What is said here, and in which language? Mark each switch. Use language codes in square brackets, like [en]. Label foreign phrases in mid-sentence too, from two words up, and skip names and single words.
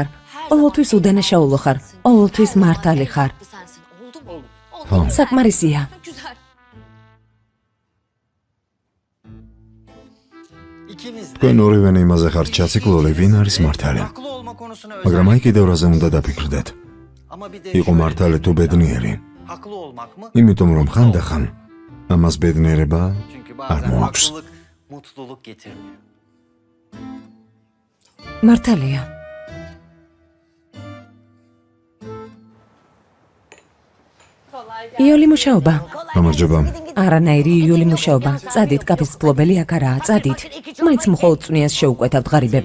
[ka] ყოველთვის უდანაშაულო ხარ. ყოველთვის მართალი ხარ. საკმარისია. თქვენ ორივენი იმაზე ხართ ჩაციკლული, ვინ არის მართალი. [tr] konusuna [ka] მაგრამ აი [tr] özellikle [ka] კიდევ რაზე უნდა დაფიქრდეთ. [tr] ama bir de [ka] იყო მართალი თუ ბედნიერი. [tr] haklı olmak mı? [ka] იმიტომ რომ ხანდახან ამას ბედნიერება [tr] Çünkü [ka] არ [tr] bazen [ka] მოაქვს. [tr] haklılık mutluluk getirmiyor. [ka] მართალია. იული მუშაობა. გამარჯობა. არანაირი იული მუშაობა. წადით, კაფის ფლობელი აქ არაა, წადით. მაინც მხოლოდ წვნიას შეუკვეთავთ ღარიბებო.